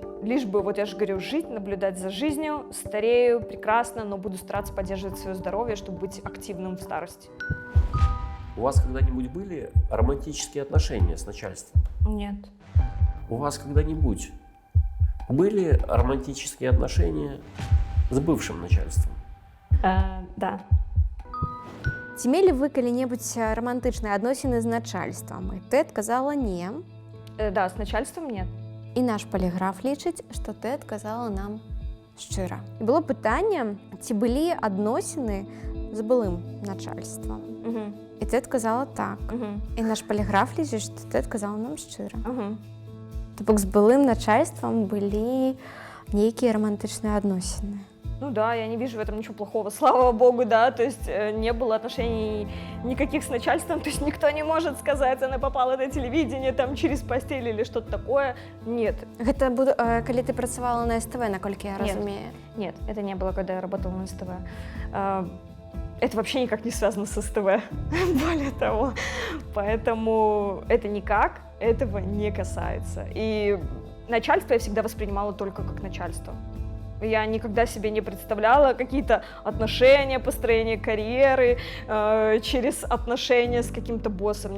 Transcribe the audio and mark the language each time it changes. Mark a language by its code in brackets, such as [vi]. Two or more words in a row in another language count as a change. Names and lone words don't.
[ru] Лишь бы, вот я же говорю, жить, наблюдать за жизнью, старею, прекрасно, но буду стараться поддерживать свое здоровье, чтобы быть активным в старости. У вас когда-нибудь были романтические отношения с начальством? Нет. У вас когда-нибудь были романтические отношения с бывшим начальством? Да. [be] Ці мелі вы калі-небудзь романтычныя адносіны з начальствам? І ты адказала не. [ru] Да, с начальством нет. [be] І наш паліграф лічыць, што ты адказала нам шчыра. І было пытанне, ці былі адносіны з былым начальствам. Угу. І ты адказала так. Угу. І наш паліграф лічыць, што ты адказала нам шчыра. Угу. То бок з былым начальствам былі нейкія романтычныя адносіны. [ru] Ну да, я не вижу в этом ничего плохого, слава богу, да, то есть не было отношений никаких с начальством, то есть никто не может сказать, она попала на телевидение там через постель или что-то такое, нет. [be] Гэта калі ты працавала на СТВ, наколькі я разумею? [ru] Нет, это не было, когда я работала на СТВ. Это вообще никак не связано с СТВ, более того, поэтому это никак этого не касается. И начальство я всегда воспринимала только как начальство. Я никогда себе не представляла какие-то отношения, построение карьеры через отношения с каким-то боссом.